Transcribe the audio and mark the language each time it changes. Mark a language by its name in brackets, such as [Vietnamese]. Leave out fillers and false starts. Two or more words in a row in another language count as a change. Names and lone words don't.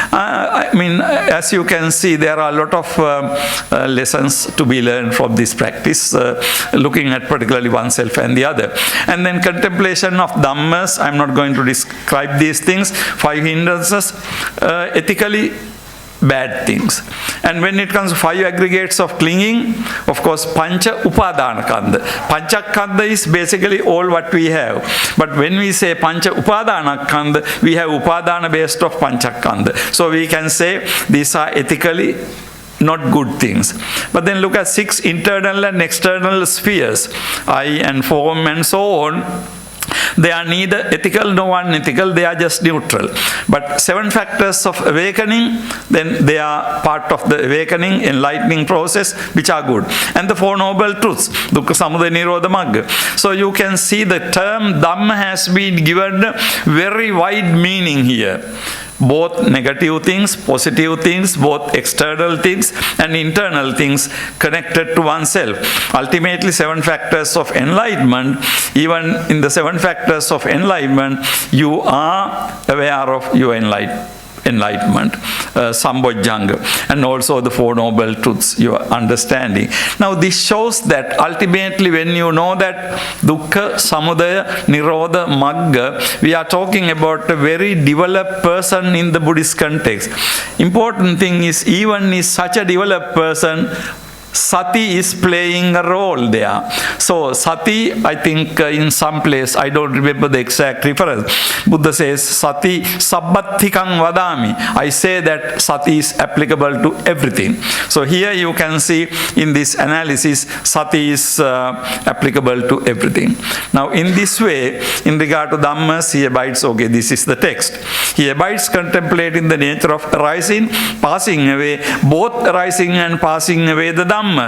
[English] I mean, as you can see, there are a lot of lessons to be learned from this practice, looking at particularly oneself and the other. And then contemplation of dhammas, I'm not going to describe these things, 5 hindrances, ethically bad things. And when it comes to 5 aggregates of clinging, of course, [Pali] pancha upadana kanda. Pancha kanda [English] is basically all what we have. But when we say [Pali] pancha upadana kanda, [English] we have upadana based of [Pali] pancha kanda. [English] So we can say these are ethically not good things. But then look at 6 internal and external spheres, eye and form and so on. They are neither ethical nor unethical, they are just neutral. But 7 factors of awakening, then they are part of the awakening, enlightening process, which are good. And the 4 noble truths, [Pali] dukkha, samudaya, nirodha, magga. [English] So you can see the term Dhamma has been given a very wide meaning here. Both negative things, positive things, both external things and internal things connected to oneself. Ultimately, 7 factors of enlightenment, even in the 7 factors of enlightenment, you are aware of your enlightenment, sambojjhanga, and also the 4 noble truths, your understanding. Now this shows that ultimately when you know that [Pali] dukkha, samudaya, nirodha, magga, [English] we are talking about a very developed person in the Buddhist context. Important thing is, even is such a developed person, sati is playing a role there. So sati, I think in some place, I don't remember the exact reference, Buddha says [Pali] sati sabbathikang vadami. [English] I say that sati is applicable to everything. So here you can see in this analysis, sati is applicable to everything. Now in this way, in regard to dhammas, he abides, okay, this is the text. He abides contemplating the nature of arising, passing away, both arising and passing away the dhammas.